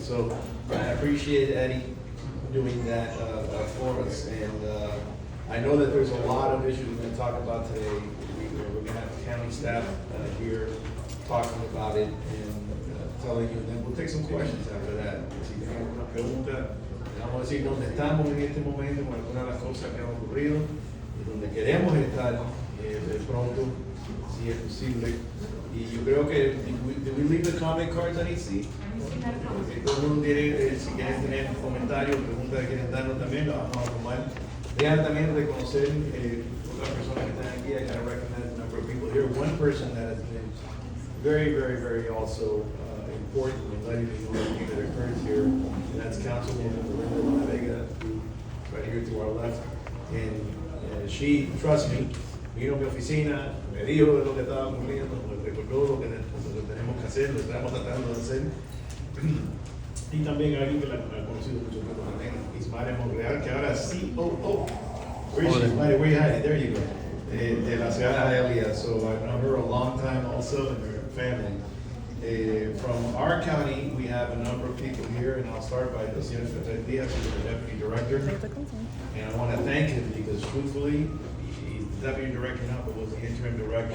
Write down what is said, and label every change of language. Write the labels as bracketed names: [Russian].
[English] So I appreciate Eddie doing that for us. And I know that there's a lot of issues we're going to talk about today. We're going to have the county staff here talking about it and telling you. And then we'll take some questions after that. [Spanish] Si tienen alguna pregunta, vamos a decir dónde estamos en este momento con algunas de las cosas que han ocurrido y donde queremos estar pronto, si es posible. Y yo creo que, [English] did we leave the comment cards on each seat? [Spanish] Todo el mundo tiene, si quieren tener comentarios, preguntas que quieren darnos también, lo vamos a tomar. Vean también reconocer otras personas que están aquí. [English] I gotta recognize a number of people here. One person that has been very, very, very also important in letting me know everything that occurs here, and that's Councilwoman Belinda Vega, right here to our left. And she, trust me, [Spanish] vino a mi oficina, me dijo de lo que estaba ocurriendo, me recordó lo que tenemos que hacer, lo que estamos tratando de hacer. Y también alguien que la ha conocido mucho tiempo también, Ismael Monreal, que ahora es COO. [English] Where is she? Ismael, where you hiding? There you go. [Spanish] De la ciudad de Hialeah. [English] So I've known her a long time also, and her family. From our county, we have a number of people here, and I'll start by the Señor Diaz, who's the Deputy Director. And I want to thank him because truthfully, he's the Deputy Director now, but was the Interim Director.